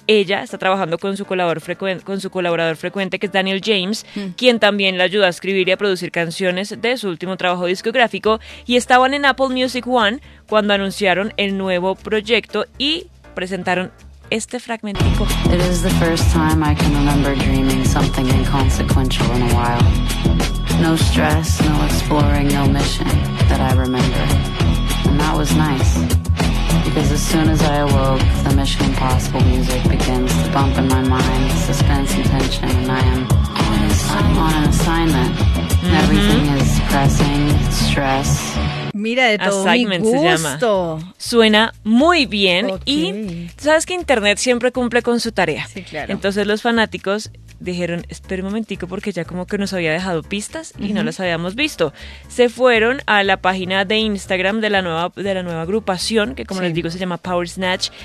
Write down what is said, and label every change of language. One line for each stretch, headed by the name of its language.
Spanish: Ella está trabajando con su colaborador frecuente que es Daniel James, quien también la ayuda a escribir y a producir canciones de su último trabajo discográfico, y estaban en Apple Music One cuando anunciaron el nuevo proyecto y presentaron este fragmentico.
English: It is the first time I can remember dreaming something inconsequential in a while. No stress, no exploring, no mission that I remember. And that was nice. Because as soon as I awoke, the Mission Impossible music begins to bump in my mind, suspense and tension, and I'm on an assignment. Everything is pressing, stress.
Spanish: Mira, de todo
English: Assignment
Spanish: mi gusto. Se llama. Suena muy bien. Okay. Y sabes que internet siempre cumple con su tarea. Sí, claro. Entonces los fanáticos dijeron, espera un momentico, porque ya como que nos había dejado pistas y no las habíamos visto. Se fueron a la página de Instagram de la nueva agrupación, que como les digo se llama Power Snatch.